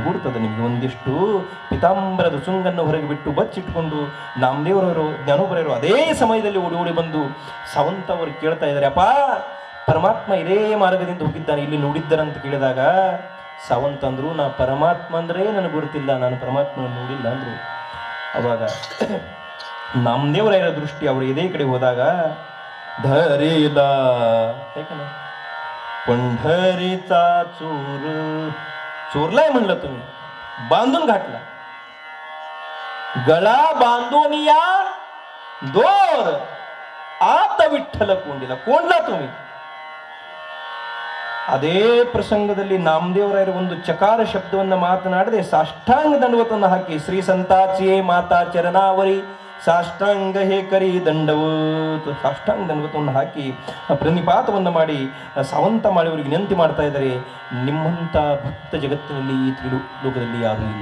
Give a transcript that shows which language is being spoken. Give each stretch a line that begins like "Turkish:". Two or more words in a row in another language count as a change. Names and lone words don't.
Kannada: ಗುರ್ತದೆ ನಿಮಗೆ ಒಂದಿಷ್ಟು ಪಿತಾಂಬರದ ಸುಂಗನ್ನು ಹೊರಗೆ ಬಿಟ್ಟು ಬಚ್ಚಿಟ್ಕೊಂಡು ನಾಮದೇವರವರು ಜ್ಞಾನೋಪರರು ಅದೇ ಸಮಯದಲ್ಲಿ ಓಡಿ ಓಡಿ ಬಂದು ಸಾವಂತ ಅವರು ಕೇಳ್ತಾ ಇದ್ದಾರೆ, ಅಪ್ಪ ಪರಮಾತ್ಮ ಇದೇ ಮಾರ್ಗದಿಂದ ಹೋಗಿದ್ದಾನೆ, ಇಲ್ಲಿ ನೋಡಿದ್ದಾರಂತ ಕೇಳಿದಾಗ ಸಾವಂತ ಅಂದ್ರು, ನಾ ಪರಮಾತ್ಮ ಅಂದ್ರೆ ನನಗೆ ಗುರುತಿಲ್ಲ, ನಾನು ಪರಮಾತ್ಮ ನೋಡಿಲ್ಲ ಅಂದ್ರು. ಅವಾಗ ನಾಮದೇವರಾಯರ ದೃಷ್ಟಿ ಅವರು ಇದೇ ಕಡೆ ಹೋದಾಗ
Marathi: धरेला पंढरीचा चोर, चोरलाय म्हणलं तुम्ही, बांधून घातला, गळा बांधून या दोर आत विठ्ठल कोंडीला, कोंडला तुम्ही.
Kannada: ಅದೇ ಪ್ರಸಂಗದಲ್ಲಿ ನಾಮದೇವರಾಯರು ಒಂದು ಚಕಾರ ಶಬ್ದವನ್ನ ಮಾತನಾಡದೆ ಸಾಷ್ಟಾಂಗ ದಂಡವತನ್ನ ಹಾಕಿ,
Marathi: श्री संतांचिये माथा चरणावरी साष्टांग हे करी दंडवत,
Kannada: ಸಾಷ್ಟಾಂಗ ದಂಡವತವನ್ನು ಹಾಕಿ ಪ್ರಣಿಪಾತವನ್ನು ಮಾಡಿ ಸಾವಂತ ಮಾಡಿಯವರಿಗೆ ವಿನಂತಿ ಮಾಡ್ತಾ ಇದ್ದಾರೆ, ನಿಮ್ಮಂಥ ಭಕ್ತ ಜಗತ್ತಿನಲ್ಲಿ ಈ ತ್ರಿಲೋಕದಲ್ಲಿ ಯಾರೂ ಇಲ್ಲ.